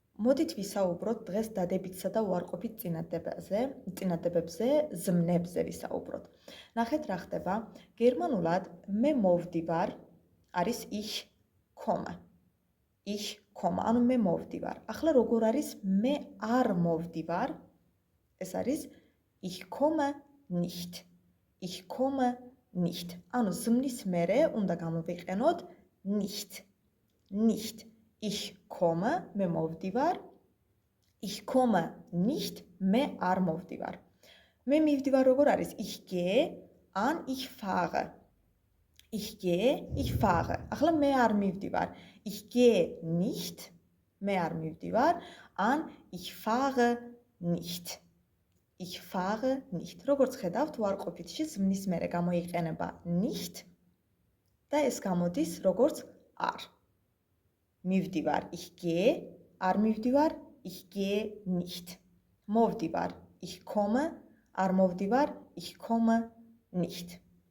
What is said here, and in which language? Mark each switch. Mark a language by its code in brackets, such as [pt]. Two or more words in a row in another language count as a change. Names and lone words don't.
[ka] მოდით ვისაუბროთ დღეს დადებითსა და უარყოფით წინადადებებზე, ზმნებზე ვისაუბროთ. ნახეთ რა ხდება. გერმანულად მე მოვდივარ არის [de] ich komme. Ich komme, [ka] ანუ მე მოვდივარ. ახლა როგორ არის მე არ მოვდივარ? ეს არის [de] ich komme nicht. Ich komme nicht. [ka] ანუ ზმნის მერე უნდა გამოვიყენოთ nicht. [de] Nicht. Ich komme, [ka] მე მოვდივარ. [de] Ich komme nicht, [ka] მე არ მოვდივარ. მე მივდივარ როგორ არის? [de] Ich gehe, an ich fahre. Ich gehe, ich fahre. [ka] ახლა მე არ მივდივარ. [de] Ich gehe nicht, [ka] მე არ მივდივარ, [de] an ich fahre nicht. Ich fahre nicht. [ka] როგორც ხედავთ, უარყოფითში ზმნის მერე გამოიყენება nicht და ეს გამოდის როგორც არ. მივდივარ, [de] ich gehe, [ka] არ მივდივარ, [de] ich gehe nicht. მოვდივარ, ich komme, [ka] არ მოვდივარ, [de] ich komme nicht.